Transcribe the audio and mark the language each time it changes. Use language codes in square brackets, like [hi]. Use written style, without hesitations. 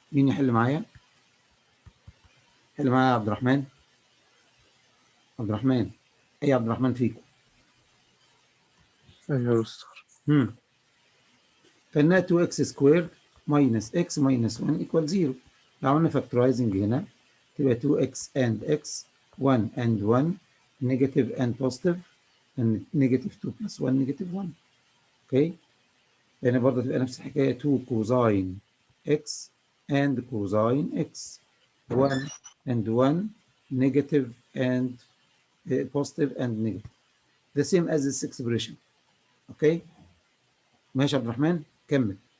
[ar] مين يحل معايا؟ حل معايا يا عبد الرحمن. عبد الرحمن. اي عبد الرحمن فيكم؟ أيوة يا مستر. فإنها 2x سكويرد ماينس x ماينس 1 [en] equal 0. [ar] لو عملنا فاكتورايزنج هنا تبقى [en] 2x and x 1 and 1 negative and positive and negative 2 plus 1 negative 1. Okay [ar] هنا برضه تبقى نفس الحكاية [en] 2 cosine x and cosine x 1 and 1 negative and positive and negative the same as this expression. [ar] اوكي ماشي يا عبد الرحمن كمل.